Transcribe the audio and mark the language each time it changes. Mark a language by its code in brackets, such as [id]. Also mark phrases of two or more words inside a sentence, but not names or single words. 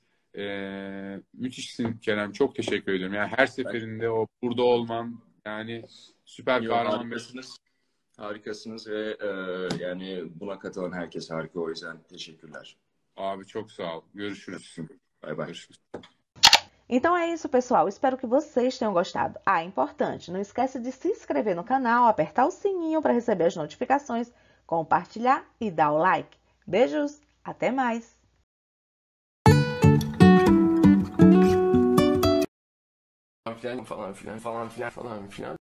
[tr] Müthişsin Kerem. Çok teşekkür ediyorum. Yani her seferinde o burada olman, yani süper kahraman. Harikasınız ve yani buna katılan herkes harika, o yüzden teşekkürler. Abi çok sağ ol. Görüşürüz. Bay bay. Görüşürüz. [pt] Então é isso, pessoal. Espero que vocês tenham gostado. Ah, importante, não esquece de se inscrever no canal, apertar o sininho para receber as notificações, compartilhar e dar o like. Beijos, até mais! [tr] Falan filan.